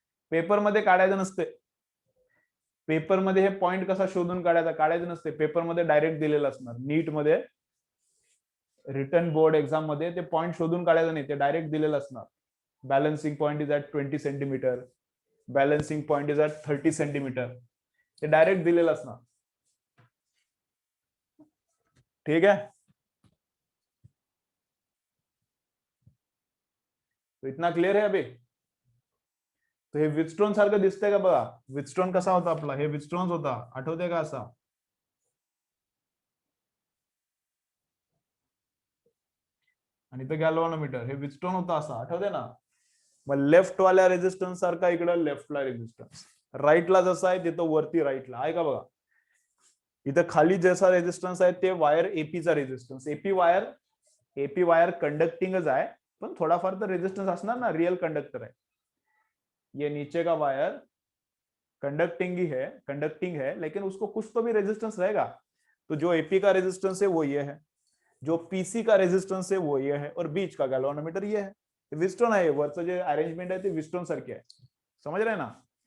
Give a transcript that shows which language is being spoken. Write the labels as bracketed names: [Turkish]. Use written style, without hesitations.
[Marathi] Paper मध्ये काढायचं नसते, पेपर मध्ये हे पॉइंट कसा शोधून काढायचं नसते, पेपर मध्ये डायरेक्ट दिलेलं असणार, नीट मध्ये रिटर्न बोर्ड एक्झाम मध्ये ते पॉइंट शोधून काढायचं नाही, ते डायरेक्ट दिलेलं असणार, [English] balancing point is at 20 centimetre, balancing point is at 30 centimetre, [Marathi] ते डायरेक्ट दिलेलं असणार। [Hindi] ठीक है, तो इतना क्लियर है अभी। [Marathi] तो हे विथस्टोन सारखं दिसतंय का बघा, विथस्टोन कसा होता आपला, हे विथस्टोन होता, आठवते का असा, आणि तो गॅल्व्हॅनोमीटर, हे विथस्टोन होता असा, आठवते ना। मग लेफ्ट वाल्या रेजिस्टन्स सारखा इकडे लेफ्टला रेजिस्टन्स, राईटला जसा आहे तिथं वरती राईटला आहे का बघा, इथं खाली जसा रेजिस्टन्स आहे ते वायर एपीचा रेजिस्टन्स, एपी वायर कंडक्टिंगच आहे, पण थोडाफार तर रेजिस्टन्स असणार ना, [Hindi] रियल कंडक्टर है। ये नीचे का वायर कंडक्टिंग है लेकिन उसको कुछ तो भी रेजिस्टेंस रहेगा, तो जो एपी का रेजिस्टेंस है वो ये है, जो पीसी का रेजिस्टेंस है वो ये है, और बीच का गैल्वेनोमीटर ये है, विस्टोन है, [Marathi] वरचं जे अरेंजमेंट है ते विस्टोन सारखे है, [Hindi] समझ रहे हैं ना।